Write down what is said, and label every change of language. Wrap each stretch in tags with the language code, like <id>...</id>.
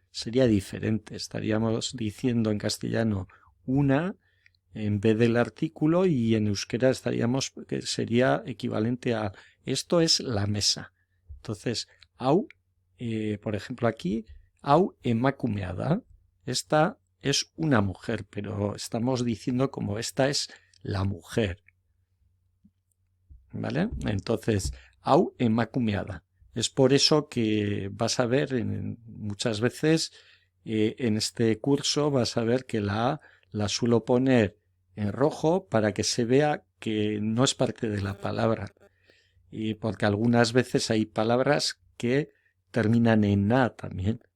<es>Sería diferente, estaríamos diciendo en castellano una en vez del artículo y en euskera estaríamos, que sería equivalente a esto es la mesa. Entonces, hau, por ejemplo aquí,</es> <eu>hau emakumea da,</eu> <es>esta es una mujer, pero estamos diciendo como esta es la mujer. ¿Vale? Entonces,</es> <eu>hau emakumea da.</eu> <es>Es por eso que vas a ver muchas veces en este curso vas a ver que la A la suelo poner en rojo para que se vea que no es parte de la palabra. Y porque algunas veces hay palabras que terminan en A también.</es>